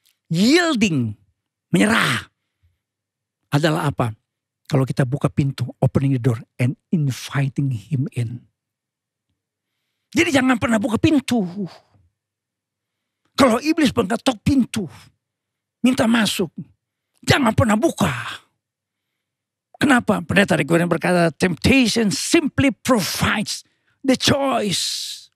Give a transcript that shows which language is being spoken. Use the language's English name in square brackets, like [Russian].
[Indonesian] Yielding, menyerah adalah apa? Kalau kita buka pintu, [English] opening the door and inviting him in. [Indonesian] Jadi jangan pernah buka pintu. Kalau iblis mengetok pintu, minta masuk, jangan pernah buka. Kenapa? Pendeta Rick berkata, [English] temptation simply provides the choice.